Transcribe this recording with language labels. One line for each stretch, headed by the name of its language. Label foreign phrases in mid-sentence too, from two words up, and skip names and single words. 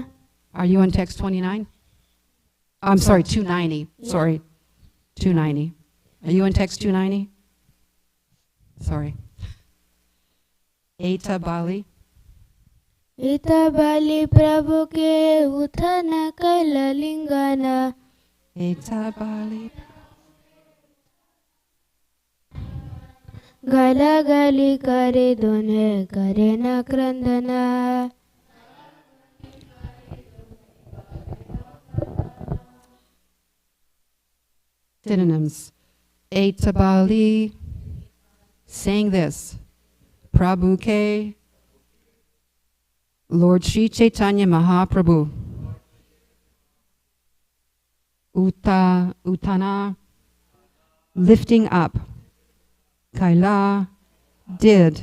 English: Are you on text 29? I'm sorry, 290. Yeah. Sorry, 290. Are you on text 290? Sorry.
Bangla: এত বলি. এত বলি প্রভু কে উঠানা কৈল লিঙ্গন. এত বলি. গলা গলি করে দুঁহে করে না ক্রন্দন.
English: Synonyms.
Bangla: এত বলি.
English: Saying this.
Bangla: প্রভু কে.
English: Lord Sri Caitanya Mahaprabhu.
Bangla: Utana.
English: Lifting up. Kaila, did.